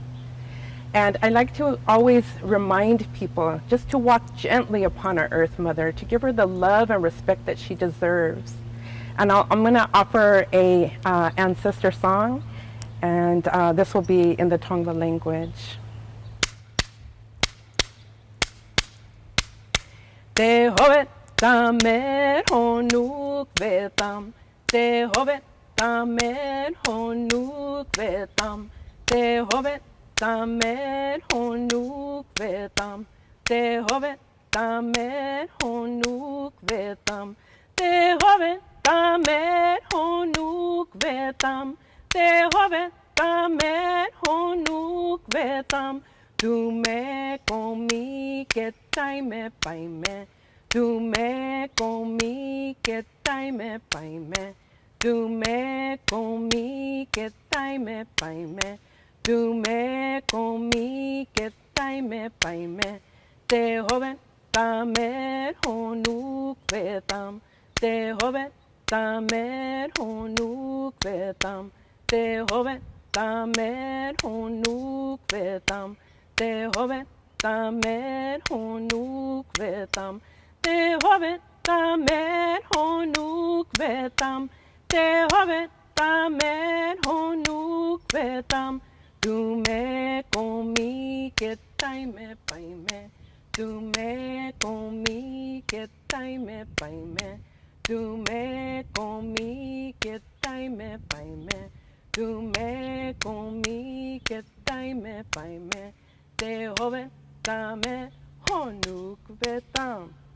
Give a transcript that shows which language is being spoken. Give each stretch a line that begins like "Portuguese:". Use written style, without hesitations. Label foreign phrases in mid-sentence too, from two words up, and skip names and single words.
English: And I like to always remind people just to walk gently upon our Earth Mother, to give her the love and respect that she deserves. And I'm going to offer a ancestor song, and this will be in the Tongva language.
Gabrielino-Fernandeño: Te hovet tamer honuk vetam, te hovet tamer honuk vetam, te hovet tamer honuk vetam, te hovet tamer honuk vetam, te hovet tamer honuk vetam, te hovet tamer honuk vetam, tu me komi ketai me paime, tu me komi ketai me paime, tu me komi ketai me paime, tu me komi ketai me paime, te hovet tamer honuk vetam, te hovet tamer honuk vetam, te hovet tamer honuk vetam, te hovet tamer honuk vetam, te hovet tamer honuk vetam, te hovet tamer honuk vetam, tu me komi ketai me paime, tu me komi ketai me paime, tu me komi ketai me paime, tu me komi ketai me paime, te hovet tamer honuk vetam.